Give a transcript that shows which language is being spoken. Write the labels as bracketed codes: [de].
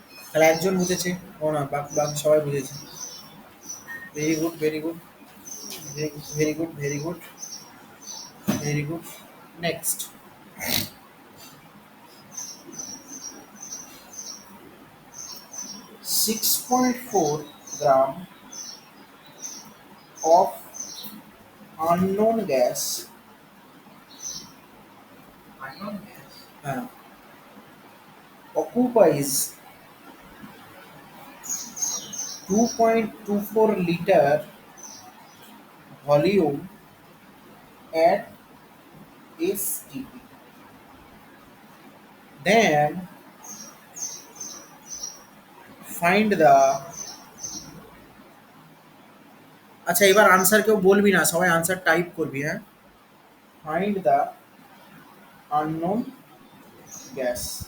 [bn] তাহলে একজন বুঝেছে, ও না, বাকি সবাই বুঝেছে। [en] very good very good [bn] very good very good very good. [en] Next, 6.4 gram of unknown gas, occupies 2.24 liter volume at STP. Then find the, [bn] আচ্ছা এবার আনসার কেউ বলবি না, সবাই আনসার টাইপ করবি, হ্যাঁ। [en] Find the unknown gas.